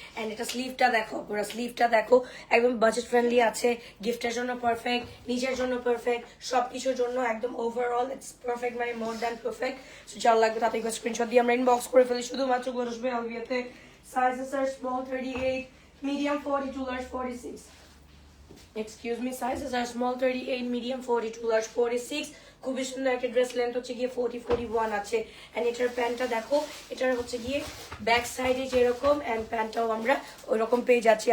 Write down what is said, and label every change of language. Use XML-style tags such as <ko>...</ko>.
<bn>And এটা স্লিভটা দেখো, পুরো স্লিভটা দেখো, একদম বাজেট ফ্রেন্ডলি আছে, গিফটের জন্য পারফেক্ট, নিজের জন্য পারফেক্ট, সবকিছুর জন্য একদম ওভারঅল</bn> <en>It's perfect, মানে more than perfect.</en> <bn>সো যার লাগবে তাতে স্ক্রিনশট দিয়ে আমরা ইনবক্স করে ফেলি শুধুমাত্র বসবে আলবিয়াতে।</bn> <en>Sizes are small 38, medium 42, large 46. Excuse me, sizes are small 38, medium 42, large 46.</en> <bn>খুবই সুন্দর একটা ড্রেস, লেন্থ হচ্ছে গিয়ে 40 41 আছে। এন্ড এটার প্যান্টটা দেখো, এটার হচ্ছে গিয়ে ব্যাক সাইডে যেরকম, এন্ড প্যান্টটাও আমরা ওইরকম পেয়ে যাচ্ছি।</bn>